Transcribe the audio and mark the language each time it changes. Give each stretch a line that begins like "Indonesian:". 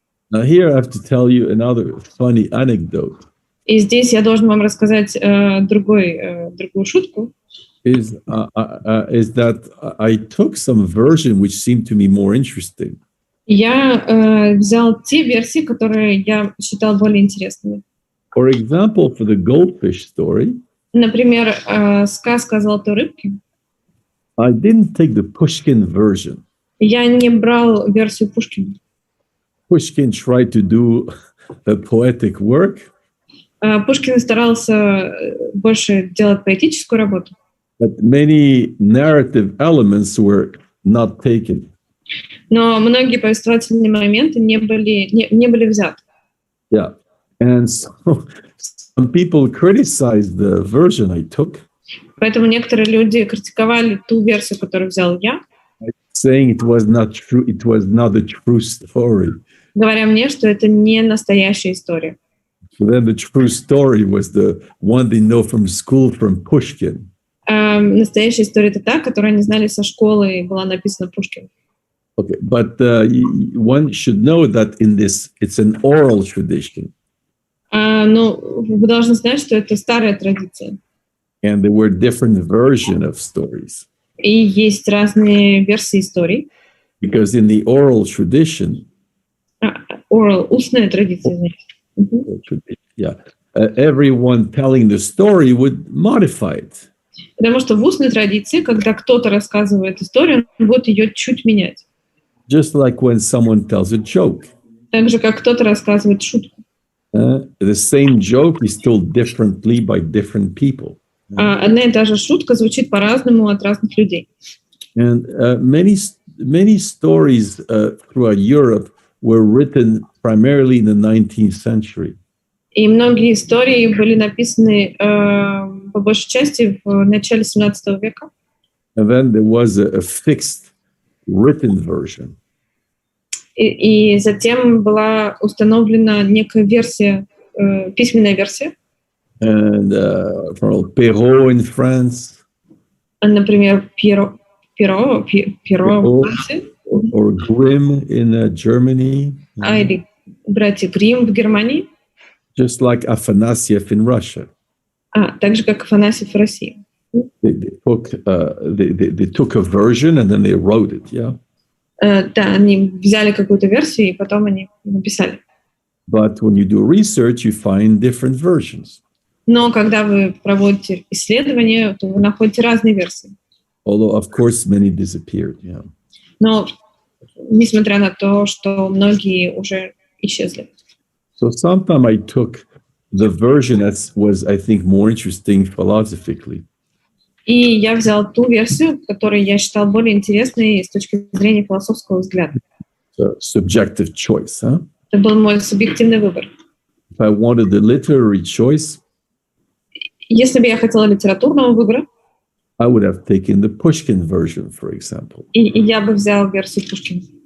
English: Now here I have to tell you another funny anecdote.
Russian: И здесь я должен вам рассказать другую шутку.
English: Is that I took some version which seemed to me more interesting.
Russian: Я взял те версии, которые я считал более интересными.
English: For example, for the goldfish story,
Russian: например, сказка о золотой рыбке.
English: I didn't take the Pushkin version.
Russian: Я не брал версию Пушкина.
English: Pushkin tried to do the poetic work.
Russian: Пушкин старался больше делать поэтическую работу.
English: But many narrative elements were not taken.
Russian: Но многие повествовательные моменты не были взяты.
English: Yeah. And so some people criticized the version I took.
Russian: Поэтому некоторые люди критиковали ту версию, которую взял я.
English: Saying it was not true, it was not a true story.
Russian: Говоря мне, что это не настоящая история.
English: So then the true story was the one they know from school from Pushkin.
Russian: Настоящая история — это та, которую они знали со школы и была написана Пушкиным.
English: Okay, but one should know that in this, it's an oral tradition.
Russian: Но вы должны знать, что это старая традиция.
English: And there were different versions of stories.
Russian: И есть разные версии историй.
English: Because in the oral tradition,
Russian: oral, устная традиция, значит.
English: Yeah, everyone telling the story would modify it.
Russian: Потому что в устной традиции, когда кто-то рассказывает историю, он будет ее чуть менять.
English: Just like when someone tells a joke.
Russian: Так же, как кто-то рассказывает шутку.
English: The same joke is told differently by different people.
Russian: Одна и та же шутка звучит по-разному от разных людей.
English: And many stories throughout Europe were written primarily in the 19th century.
Russian: И многие истории были написаны по большей части в начале 17 века.
English: And then there was a fixed written version.
Russian: И затем была установлена некая версия, письменная версия.
English: And Perrault in France.
Russian: Например, Перо в Франции.
English: Or Grimm in Germany.
Russian: Или братья Гримм в Германии.
English: Just like Afanasyev in Russia.
Russian: Так же, как Афанасьев в России.
English: They took a version and then they wrote it, yeah?
Russian: Да, они взяли какую-то версию и потом они написали.
English: But when you do research, you find different versions.
Russian: Но когда вы проводите исследования, то вы находите разные версии.
English: Although, of course, many disappeared, yeah.
Russian: Но несмотря на то, что многие уже исчезли.
English: So sometime I took the version that was, I think, more interesting philosophically.
Russian: И я взял ту версию, которую я считал более интересной с точки зрения философского взгляда.
English: So, subjective choice, huh?
Russian: Это был мой субъективный выбор.
English: If I wanted the literary choice,
Russian: если бы я хотела литературного выбора,
English: I would have taken the Pushkin version, for example.
Russian: И я бы взял версию Пушкина.